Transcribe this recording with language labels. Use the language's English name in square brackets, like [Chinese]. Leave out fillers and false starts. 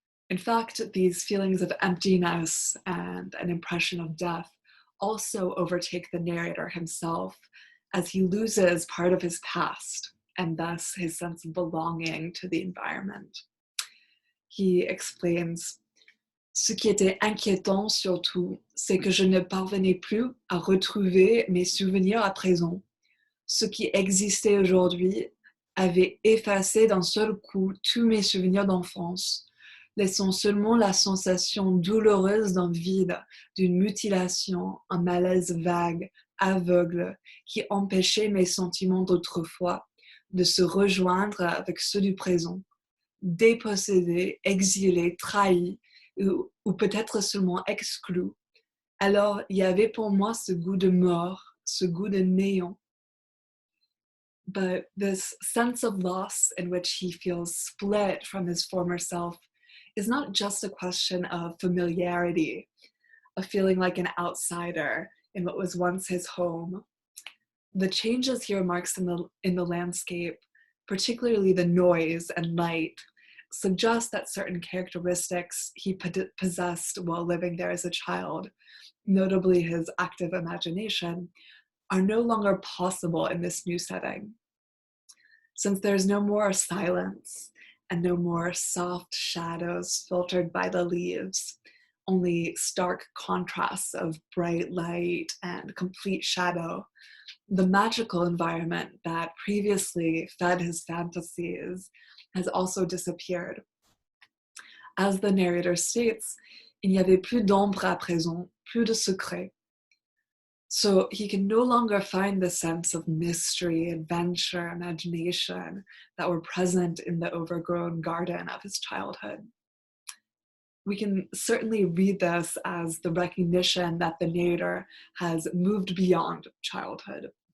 [English] In fact, these feelings of emptiness and an impression of death also overtake the narrator himself as he loses part of his past and thus his sense of belonging to the environment. He explains, [French] Ce qui était inquiétant surtout, c'est que je ne parvenais plus à retrouver mes souvenirs à présent. Ce qui existait aujourd'hui avait effacé d'un seul coup tous mes souvenirs d'enfance, laissant seulement la sensation douloureuse d'un vide, d'une mutilation, un malaise vague, aveugle, qui empêchait mes sentiments d'autrefois de se rejoindre avec ceux du présent, dépossédés, exilés, trahis, ou peut-être seulement exclus. Alors, il y avait pour moi ce goût de mort, ce goût de néant. [English] But this sense of loss in which he feels split from his former self is not just a question of familiarity, of feeling like an outsider in what was once his home. The changes he remarks in the landscape, particularly the noise and light, suggest that certain characteristics he possessed while living there as a child, notably his active imagination, are no longer possible in this new setting. Since there's no more silence and no more soft shadows filtered by the leaves, only stark contrasts of bright light and complete shadow, the magical environment that previously fed his fantasies has also disappeared. As the narrator states, [French] il n'y avait plus d'ombre à présent, plus de secret. [English] So he can no longer find the sense of mystery, adventure, imagination that were present in the overgrown garden of his childhood. We can certainly read this as the recognition that the narrator has moved beyond childhood.